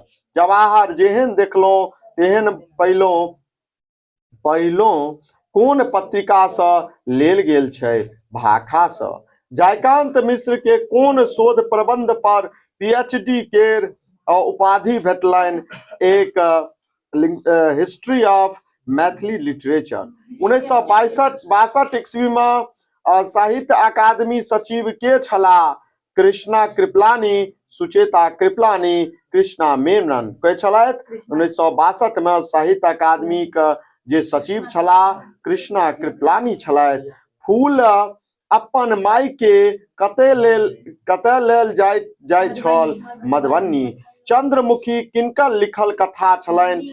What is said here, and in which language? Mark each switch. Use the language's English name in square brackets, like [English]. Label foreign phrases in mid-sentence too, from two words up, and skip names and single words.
[Maithili] जवाहर जेहन देखलहुं तेहन पढ़लहुं कोन पत्रिका से लेल गेल छै? भाखा से। जयकांत मिश्र के कोन शोध प्रबंध पर पीएचडी केर उपाधि भेटलनि? एक हिस्ट्री ऑफ मैथिली लिटरेचर। 1962 ईस्वी में साहित्य अकादमी सचिव के छला? कृष्णा कृपलानी, सुचेता कृपलानी, कृष्णा मेनन के छलैथ? 1962 में साहित्य अकादमी के जे सचिव छला कृष्णा कृपलानी छलैथ। फूल अपन माई के कतय लेल जाय छल? मधुबनी। चंद्रमुखी किनकर लिखल कथा छलनि?